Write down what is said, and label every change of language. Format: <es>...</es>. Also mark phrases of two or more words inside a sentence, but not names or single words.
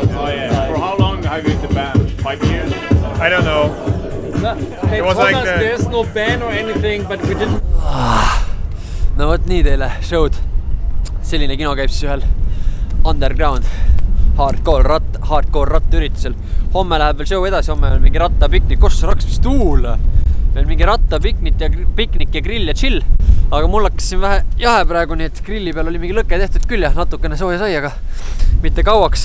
<en>Oh, yeah. For how long have you been in the band? 5 years? I don't know. They was told like us the- there's no ban or anything, but we didn't.</en> <et>No vot nii teile show'd. Selline kino käib siis ühel</et> <en>underground hardcore</en> <et>rattaüritusel. Homme läheb veel show edasi, homme on mingi rattapiknik, kus raks mis tuul. Veel mingi rattapiknik ja grill ja chill. Aga mul hakkas siin vähe jahe praegu, nii et grilli peal oli mingi lõke tehtud küll ja natukene sooja sai, aga mitte kauaks.</et>